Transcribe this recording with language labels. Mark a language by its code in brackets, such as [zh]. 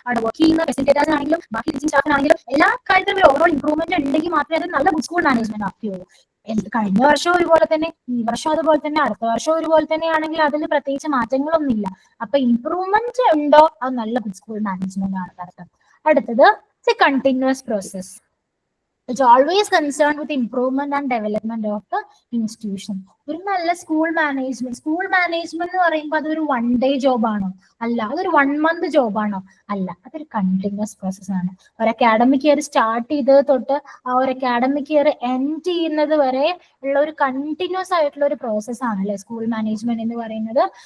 [ml] അവിടെ വർക്ക് ചെയ്യുന്ന ഫെസിലിറ്റേറ്റേഴ്സ് ആണെങ്കിലും ബാക്കി ടീച്ചിങ് സ്റ്റാഫിനാണെങ്കിലും എല്ലാ കാര്യത്തിലും ഒരു ഓവറോൾ ഇംപ്രൂവ്മെന്റ് ഉണ്ടെങ്കിൽ മാത്രമേ അത് നല്ല ഗുഡ് സ്കൂൾ മാനേജ്മെന്റ് ആക്കുകയുള്ളൂ. കഴിഞ്ഞ വർഷം ഒരുപോലെ തന്നെ, ഈ വർഷം അതുപോലെ തന്നെ, അടുത്ത വർഷം ഒരുപോലെ തന്നെയാണെങ്കിൽ അതിൽ പ്രത്യേകിച്ച് മാറ്റങ്ങളൊന്നും ഇല്ല. അപ്പൊ ഇംപ്രൂവ്മെന്റ് ഉണ്ടോ, അത് നല്ല ഗുഡ് സ്കൂൾ മാനേജ്മെന്റ് ആണ് അർത്ഥം. അടുത്തത്, continuous process. [en] It's always concerned with improvement and development of the institution. [ml] ഒരു നല്ല സ്കൂൾ മാനേജ്മെന്റ് എന്ന് പറയുമ്പോൾ അതൊരു 1 day ജോബാണോ? അല്ല. അതൊരു 1 month ജോബാണോ? അല്ല. അതൊരു കണ്ടിന്യൂസ് പ്രോസസ് ആണ്. ഒരു അക്കാഡമിക് ഇയർ സ്റ്റാർട്ട് ചെയ്തത് തൊട്ട് ആ ഒരു അക്കാഡമിക് ഇയർ എൻഡ് ചെയ്യുന്നത് വരെ ഉള്ള ഒരു കണ്ടിന്യൂസ് ആയിട്ടുള്ള ഒരു പ്രോസസ് ആണ് അല്ലെ സ്കൂൾ മാനേജ്മെന്റ് എന്ന് പറയുന്നത്.